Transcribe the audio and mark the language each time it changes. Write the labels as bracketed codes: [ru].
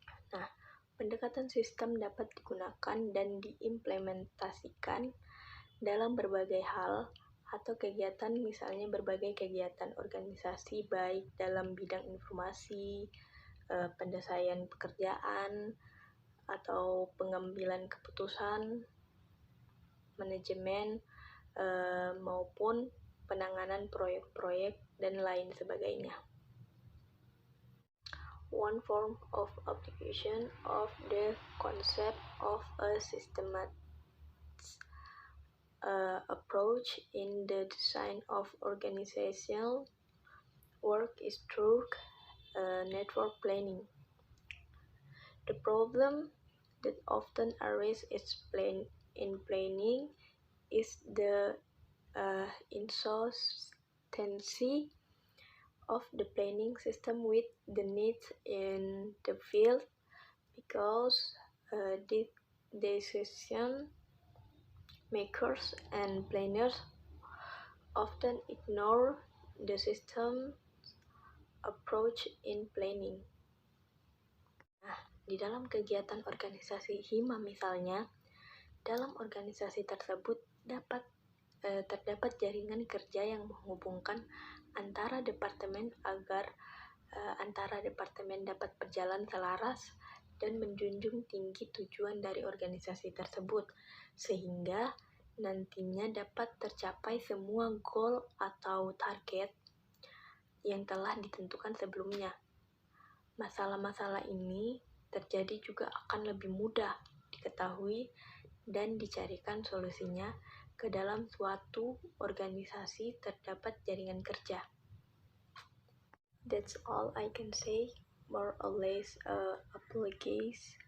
[id] Nah, pendekatan sistem dapat digunakan dan diimplementasikan dalam berbagai hal atau kegiatan, misalnya berbagai kegiatan organisasi baik dalam bidang informasi, penyelesaian pekerjaan, atau pengambilan keputusan, manajemen, maupun penanganan proyek-proyek dan lain sebagainya. [en] One form of application of the concept of a systematic approach in the design of organizational work is through network planning. The problem that often arises in planning is the inconsistency of the planning system with the needs in the field, because the decision makers and planners often ignore the system approach in planning. [id] Nah, di dalam kegiatan organisasi HIMA misalnya, dalam organisasi tersebut terdapat jaringan kerja yang menghubungkan antara departemen agar antara departemen dapat berjalan selaras dan menjunjung tinggi tujuan dari organisasi tersebut, sehingga nantinya dapat tercapai semua goal atau target yang telah ditentukan sebelumnya. Masalah-masalah ini terjadi juga akan lebih mudah diketahui dan dicarikan solusinya ke dalam suatu organisasi terdapat jaringan kerja. [en] That's all I can say, more or less apologies.